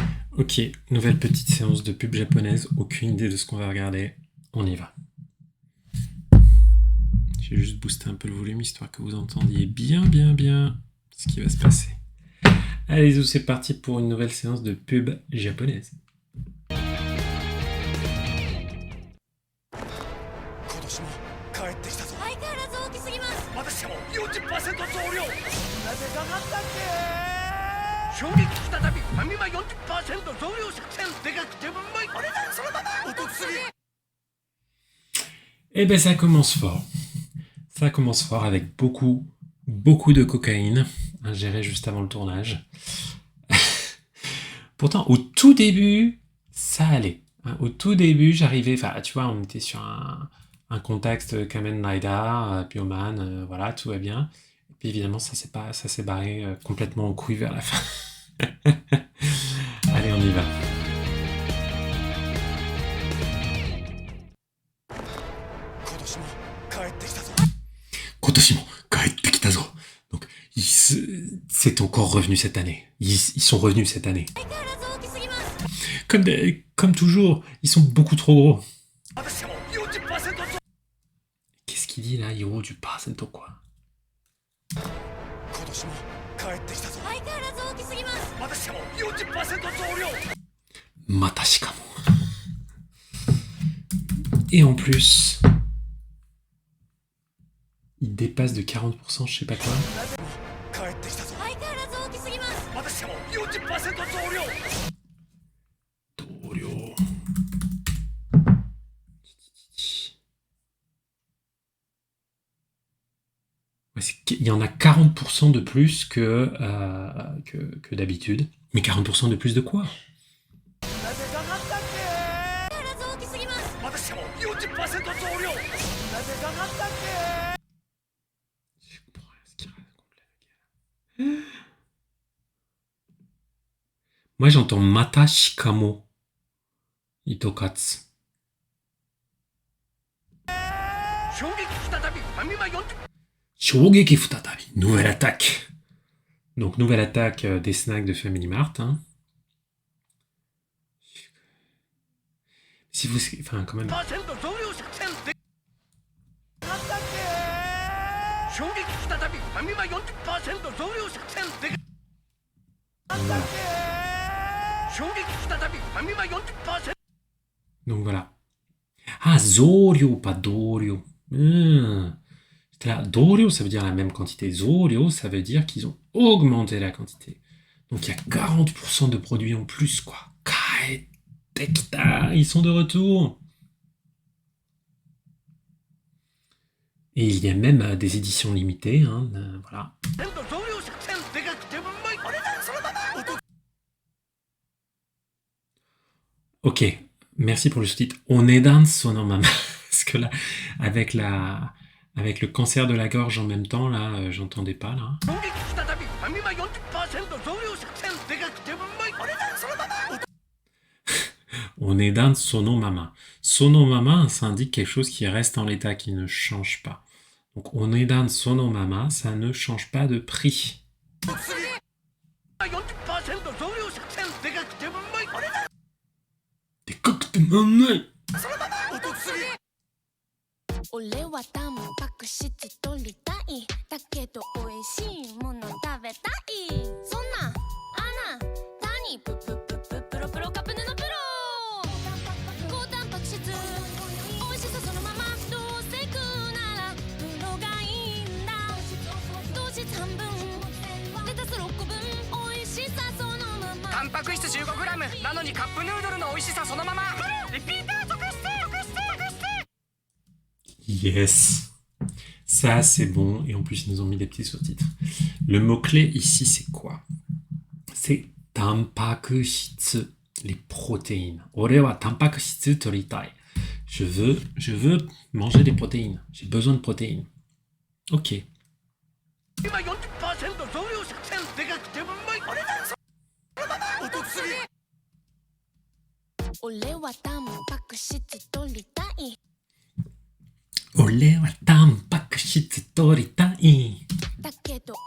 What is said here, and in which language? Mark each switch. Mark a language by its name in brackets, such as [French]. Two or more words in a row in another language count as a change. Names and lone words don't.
[French] Ok, nouvelle petite séance de pub japonaise. Aucune idée de ce qu'on va regarder. On y va. Je vais juste booster un peu le volume histoire que vous entendiez bien ce qui va se passer. Allez, c'est parti pour une nouvelle séance de pub japonaise. [Japanese] 今年も帰ってきたぞ。相変わらず大きすぎます。またしても 40% 増量。なぜかかったっけ。衝撃再びファミマ 40% 増量作戦。でかくてうまい。お値段そのまま。お得すぎ。 [French] Eh ben ça commence fort. Ça commence fort avec beaucoup de cocaïne ingérée juste avant le tournage. Pourtant, au tout début, ça allait. Au tout début, j'arrivais, enfin, tu vois, on était sur un contexte Kamen Rider, Bioman, voilà, tout va bien. Et puis évidemment, ça s'est barré complètement en couille vers la fin. Allez, on y va. [Japanese] 今年も帰ってきたぞ。今年も帰ってきたぞ. [French] Donc, c'est encore revenu cette année. Ils sont revenus cette année. [Japanese] 相変わらず大きすぎます。 [French] Comme toujours, ils sont beaucoup trop gros. [Japanese] またしても 40% 増。 [French] Qu'est-ce qu'il dit là, Hiro du Parcento quoi? [Japanese] 今年も帰ってきたぞ。相変わらず大きすぎます。またしても 40% 増量。 Matashikamo. [French] Et en plus, il dépasse de 40%, je sais pas quoi. [Japanese] 帰ってきたぞ。相変わらず大きすぎます。またしても 40% 増量。 Dorio. [French] Ouais, il y en a 40% de plus que d'habitude. Mais 40% de plus de quoi? [Japanese] なぜかかったっけ。相変わらず大きすぎます。またしても 40% 増量。なぜかかったっけ。 [French] Je comprends rien à ce qu'il raconte là, le gars. Moi, j'entends [Japanese] またしかも. Itokatsu. 衝撃再びファミマ 40%。衝撃再び. [French] Nouvelle attaque. Donc, nouvelle attaque des snacks de Family Mart. Hein. Si vous... Enfin, quand même... [Japanese] 増量作戦。でかったっけ。衝撃再びファミマ 40% 増量作戦。で [French] Voilà. [Japanese] 衝撃再びファミマ 40%。 [French] Donc, voilà. Ah, Zorio, pas Dorio. J'étais là, Dorio, ça veut dire la même quantité. Zorio, ça veut dire qu'ils ont augmenté la quantité. Donc, il y a 40% de produits en plus, quoi. Kaetekita, ils sont de retour. Et il y a même des éditions limitées, hein, voilà. [Japanese] 増量作戦。でかくてうまい。お値段そのまま。お得。 [French] Ok, merci pour le sous-titre. [Japanese] お値段そのまま. [French] Parce que là, avec le cancer de la gorge en même temps, là, j'entendais pas, là. [Japanese] 衝撃再びファミマ 40% 増量作戦。でかくてうまい。お値段そのまま。お値段そのまま. [French] Sonomama, ça indique quelque chose qui reste en l'état, qui ne change pas. Donc, [Japanese] お値段そのまま, [French] ça ne change pas de prix. [Japanese] お得すぎ。 40% 増量作戦。でかくてうまい。 [French] Des coques de maman. [Japanese] そのまま。お得すぎ。俺はタンパク質取りたい。だけど美味しいもの食べたい。そんなあなたにプロカップヌのプロ。高タンパク質美味しさそのまま。どうせ食うならプロがいいんだ。糖質半分レタス6個分美味しさそのまま。タンパク質 15g なのにカップヌードルの美味しさそのまま。リピーター続出。 [French] Yes. Ça, c'est bon. Et en plus, ils nous ont mis des petits sous-titres. Le mot-clé ici, c'est quoi? C'est tampakushitsu, les protéines. [Japanese] 俺はタンパク質取りたい. [French] Je veux manger des protéines. J'ai besoin de protéines. Ok. [Japanese] 今 40% 増量作戦。でかくてうまい。お値段そのまま。お得すぎ。俺はタンパク質取りたい。俺はタンパク質取りたい.